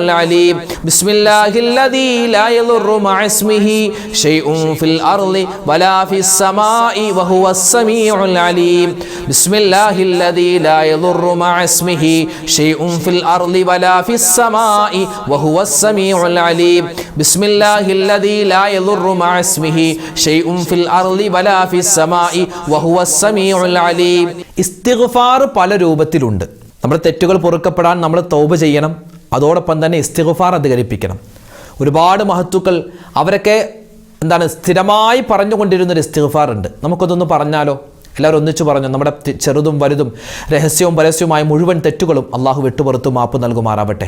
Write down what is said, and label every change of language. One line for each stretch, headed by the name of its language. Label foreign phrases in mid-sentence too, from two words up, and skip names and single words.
Arabic: العليم بسم الله الذي لا يضر مع اسمه شيء في الأرض ولا في السماء وهو السميع العليم بسم الله الذي لا يضر مع اسمه شيء في الأرض ولا في السماء وهو السميع العليم بسم الله الذي لا يضر مع اسمه شيء في الأرض ولا في السماء وهو السميع العليم
Malayalam: ഇസ്തിഗ്ഫാർ പല രൂപത്തിലുണ്ട്. നമ്മുടെ തെറ്റുകൾ പൊറുക്കപ്പെടാൻ നമ്മൾ തൗബ ചെയ്യണം. അതോടൊപ്പം തന്നെ ഇസ്തിഗ്ഫാർ അധികരിപ്പിക്കണം. ഒരുപാട് മഹത്തുക്കൾ അവരൊക്കെ സ്ഥിരമായി പറഞ്ഞുകൊണ്ടിരുന്നൊരു ഇസ്തിഗ്ഫാർ ഉണ്ട്. നമുക്കതൊന്ന് പറഞ്ഞാലോ? എല്ലാവരും ഒന്നിച്ചു പറഞ്ഞു. നമ്മുടെ ചെറുതും വലുതും രഹസ്യവും പരസ്യവുമായ മുഴുവൻ തെറ്റുകളും അള്ളാഹു വിട്ടുപുറത്തു മാപ്പ് നൽകുമാറാവട്ടെ.